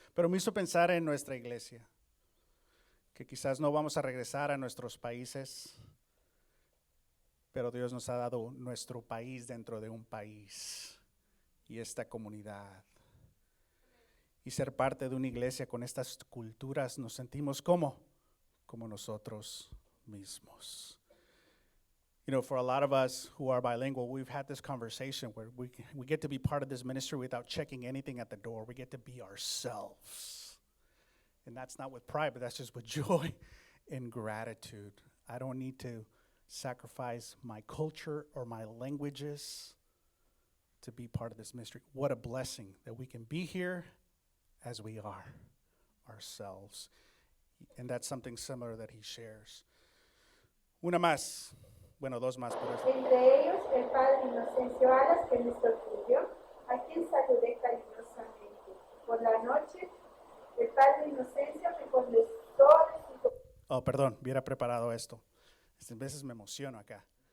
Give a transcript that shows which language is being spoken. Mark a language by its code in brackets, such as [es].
[es] Pero me hizo pensar en nuestra iglesia, que quizás no vamos a regresar a nuestros países, pero Dios nos ha dado nuestro país dentro de un país y esta comunidad. Y ser parte de una iglesia con estas culturas nos sentimos como nosotros mismos. [en] You know, for a lot of us who are bilingual, we've had this conversation where we get to be part of this ministry without checking anything at the door. We get to be ourselves. And that's not with pride, but that's just with joy and gratitude. I don't need to sacrifice my culture or my languages to be part of this ministry. What a blessing that we can be here as we are ourselves. And that's something similar that he shares. [es] Una más. Bueno, dos más por eso. Entre ellos el padre Inocencio Alas, que es nuestro tuyo, a quien saludé cariñosamente. Por la noche, el padre Inocencio me contestó de su... Oh, perdón, hubiera preparado esto. A veces me emociono acá.